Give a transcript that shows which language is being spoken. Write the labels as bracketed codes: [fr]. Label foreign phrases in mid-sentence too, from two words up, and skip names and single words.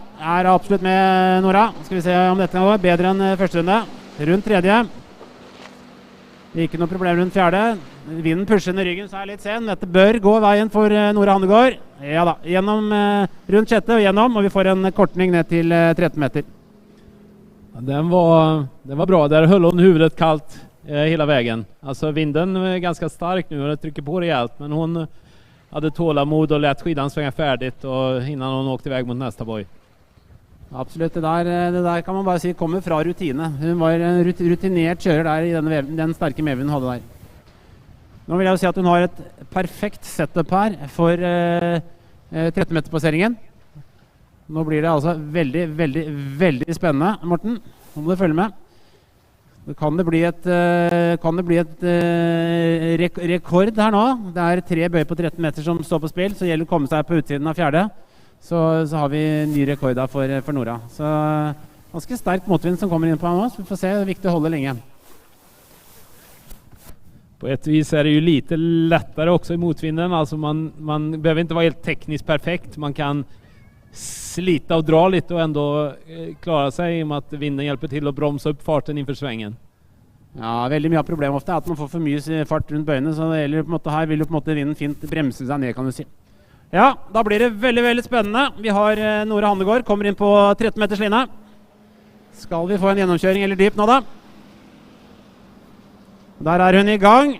[no] Er absolutt med Nora. Skal vi se om dette går bedre enn første runde. Rundt tredje. Ikke noe problem rundt fjerde. Vinden pusher under ryggen, så er litt sen. Dette bør gå veien for Nora Handegård. Ja da. Gjennom rundt sjette og gjennom, og vi får en kortning ned til 13 meter. Den var bra. [sv] Der höll hon huvudet kallt hela vägen. Alltså vinden är ganska stark nu och det trycker på rejält, men hon hade tålamod och lät skidan svänga färdigt och innan hon åkte iväg mot nästa boj. [no] Absolutt, det der kan man bare si kommer fra rutine. Hun var en rutinert kjører der i den sterke medvinden hun hadde der. Nå vil jeg jo si at hun har et perfekt setup her for 13 meter passeringen. Nå blir det altså veldig, veldig, veldig spennende, Morten. Nå må du følge med. Kan det bli et rekord her nå? Det er 3 bøy på 13 meter som står på spill, så gjelder det å komme seg på utsiden av fjerde. Så har vi ny rekord da for Nora. Så ganske sterk motvind som kommer inn på her nå, så vi får se. Det er viktig å holde lenge. [sv] På ett vis är det ju lite lättare också i motvinden. Alltså man behöver inte vara helt tekniskt perfekt. Man kan slita och dra lite och ändå klara sig i och med att vinden hjälper till att bromsa upp farten inför svängen. [no] Ja, veldig mye av problemet ofte er at man får for mye fart rundt bøyene, så det gjelder på en måte her vil jo på en måte vinden fint bremse seg ned, kan du si. Ja, da blir det veldig, veldig spennende. Vi har Nora Handegård, kommer inn på 13 meters linje. Skal vi få en gjennomkjøring eller dyp nå da? Der er hun i gang.